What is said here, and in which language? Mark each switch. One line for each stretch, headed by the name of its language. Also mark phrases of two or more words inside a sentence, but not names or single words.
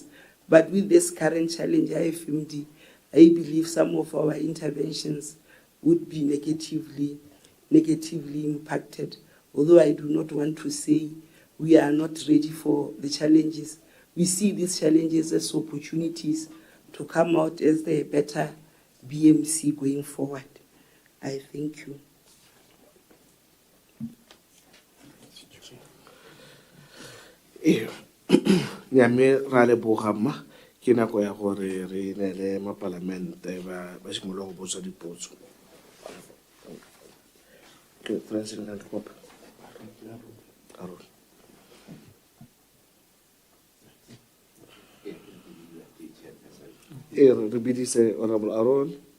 English: But with this current challenge, IFMD, I believe some of our interventions would be negatively impacted. Although I do not want to say we are not ready for the challenges. We see these challenges as opportunities to come out as the better BMC going forward. I thank you.
Tswana: Nyame ra leboga mma ke nako ya gore re ne le mapalamente ba simolola go botsa dipotso. Re bidise Honorable Aaron.